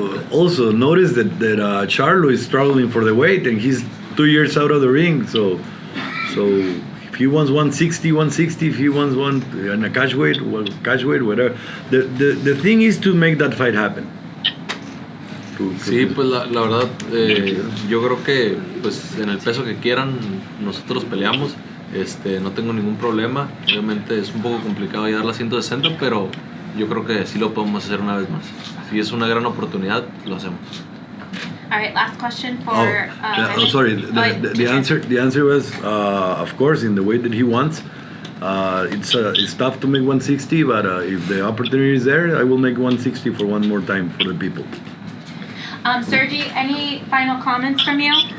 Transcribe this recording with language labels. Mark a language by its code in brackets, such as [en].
[en] Also notice that Charlo is struggling for the weight, and he's 2 years out of the ring. So if he wants 160, if he wants one in a catch weight, whatever. The thing is to make that fight happen. [es] Sí, pues la verdad, yo creo que pues en el peso que quieran nosotros peleamos, no tengo ningún problema. Obviamente es un poco complicado llegar a las 160, pero yo creo que sí lo podemos hacer una vez más. Si es una gran oportunidad, lo hacemos. [en] All right, last question for. Sorry. The answer was, of course, in the way that he wants. It's tough to make 160, but if the opportunity is there, I will make 160 for one more time for the people. Sergiy, any final comments from you?